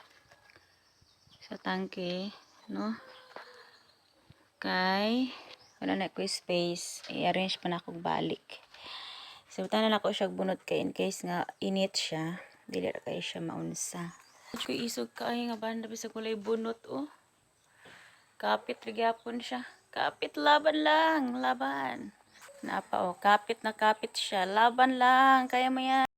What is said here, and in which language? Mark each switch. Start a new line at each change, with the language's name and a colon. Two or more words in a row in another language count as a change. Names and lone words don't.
English: No? Okay.
Cebuano: Wala na ko space. I-arrange pa na akong balik. So, tanan ako siya bunot kay
English: in case
Cebuano: nga init siya. Dili ra kay siya maunsa. Ko isog kay nga banda bisag kulay bunot oh. Kapit gyapon siya. Kapit laban lang, laban. Napa oh, kapit na kapit siya.
Filipino: Laban lang kaya mo yan.